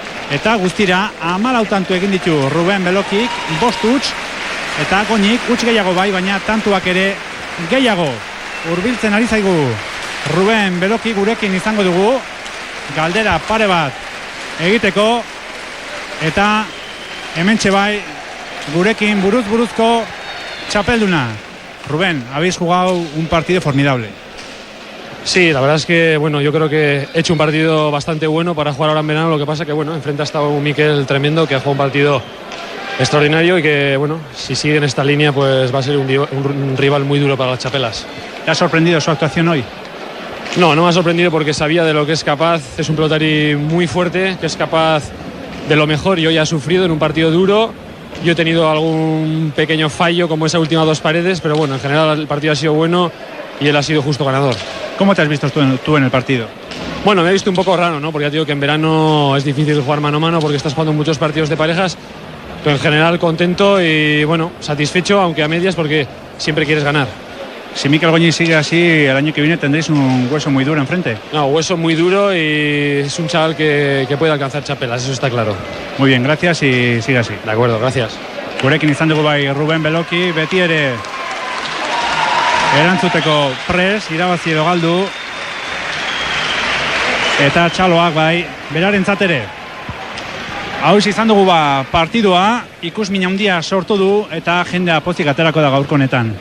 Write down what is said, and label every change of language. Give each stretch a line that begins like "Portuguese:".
Basque: eta guztira 14 tantu egin ditu Ruben Belokik, 5 huts, eta Goñik huts gehiago bai, baina tantuak ere gehiago. Hurbiltzen ari zaigu Ruben Beloki, gurekin izango dugu galdera pare bat egiteko, eta hementxe bai gurekin buruz-buruzko txapelduna.
Spanish: Rubén, habéis jugado un partido formidable. Sí, la verdad es que bueno, yo creo que he hecho un partido bastante bueno para jugar ahora en verano. Lo que pasa que bueno, enfrente ha estado un Mikel tremendo que ha jugado un partido extraordinario y que bueno, si sigue en esta línea pues va a ser un rival muy duro para las chapelas. ¿Te ha sorprendido su actuación hoy? No me ha sorprendido porque sabía de lo que es capaz. Es un pelotari muy fuerte, que es capaz de lo mejor y hoy ha sufrido en un partido duro. Yo he tenido algún pequeño fallo como esa última 2 paredes, pero bueno, en general el partido ha sido bueno y él ha sido justo ganador. ¿Cómo te has visto tú en el partido? Bueno, me he visto un poco raro, ¿no? Porque ya te digo que en verano es difícil jugar mano a mano porque estás jugando muchos partidos de parejas, pero en general contento y bueno, satisfecho, aunque a medias porque siempre quieres ganar. Si Mikel Goñi sigue así, el año que viene tendréis un hueso muy duro enfrente. No, hueso muy duro y es un chaval que puede alcanzar chapelas, eso está claro. Muy bien, gracias y sigue así. De acuerdo, gracias.
Basque: Gurekin izan dugu bai Ruben Beloki, beti ere erantzuteko pres, irabazi edo galdu, eta txaloak bai berarentzat ere. Hau izan dugu partidua, ikusmin handia sortu du eta jendea pozik aterako da gaurko honetan.